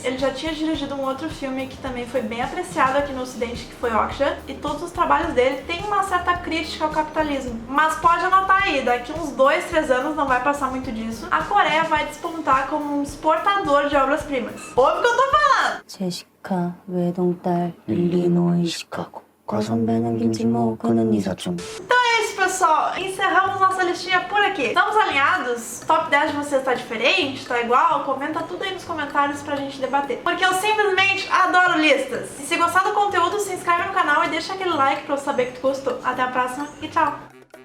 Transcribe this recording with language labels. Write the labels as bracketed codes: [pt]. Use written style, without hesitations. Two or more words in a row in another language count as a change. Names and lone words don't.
[pt] Ele já tinha dirigido um outro filme que também foi bem apreciado aqui no ocidente, que foi Okja, e todos os trabalhos dele têm uma certa crítica ao capitalismo. Mas pode anotar aí, daqui uns 2, 3 anos, não vai passar muito disso, a Coreia vai despontar como um exportador de obras-primas. Ouve o que eu tô falando! [ko] 제시카 외동딸 일리노이 시카고 과선배는 김치모 그는 이사촌. [pt] Então é isso, pessoal. Encerramos nossa listinha por aqui. Estamos alinhados? Top 10 de vocês tá diferente? Tá igual? Comenta tudo aí nos comentários pra gente debater. Porque eu simplesmente adoro listas. E se gostar do conteúdo, se inscreve no canal e deixa aquele like pra eu saber que tu gostou. Até a próxima e tchau!